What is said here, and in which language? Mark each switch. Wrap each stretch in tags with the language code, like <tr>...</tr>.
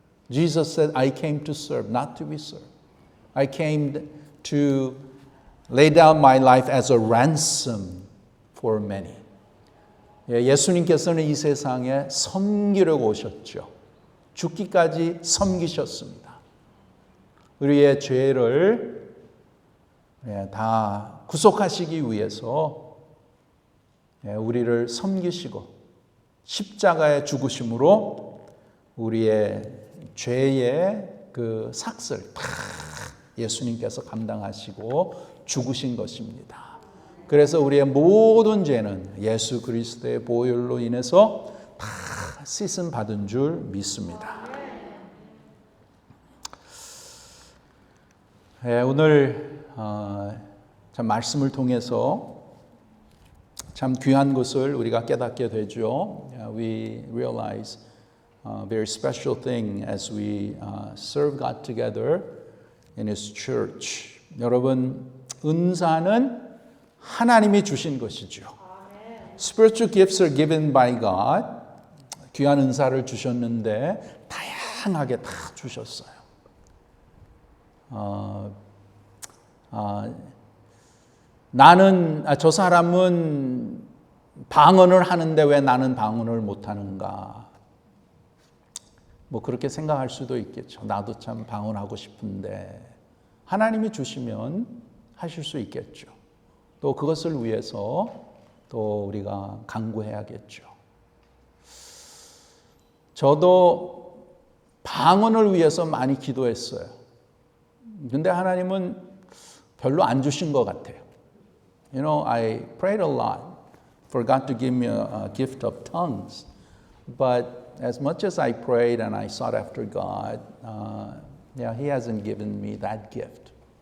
<en>Jesus said, I came to serve, not to be served. I came to lay down my life as a ransom for many.</en> <ko>예수님께서는 이 세상에 섬기려고 오셨죠. 죽기까지 섬기셨습니다. 우리의 죄를 다 구속하시기 위해서 우리를 섬기시고 십자가의 죽으심으로 우리의 죄의 그 삭을 다 예수님께서 감당하시고 죽으신 것입니다. 그래서 우리의 모든 죄는 예수 그리스도의 보혈로 인해서 다 씻음 받은 줄 믿습니다. 오늘 참 말씀을 통해서 참 귀한 것을 우리가 깨닫게 되죠.</ko> <en>We realize a very special thing as we serve God together in His church.</en> <ko>여러분, 은사는 하나님이 주신 것이죠.</ko> <en>Spiritual gifts are given by God.</en> <ko>귀한 은사를 주셨는데 다양하게 다 주셨어요. 저 사람은 방언을 하는데 왜 나는 방언을 못하는가? 뭐 그렇게 생각할 수도 있겠죠. 나도 참 방언하고 싶은데 하나님이 주시면 하실 수 있겠죠. 또 그것을 위해서 또 우리가 간구해야겠죠. 저도 방언을 위해서 많이 기도했어요. 근데 하나님은 별로 안 주신 것 같아요.</ko> <en>You know, I prayed a lot for God to give me a gift of tongues. But as much as I prayed and I sought after God, He hasn't given me that gift.</en>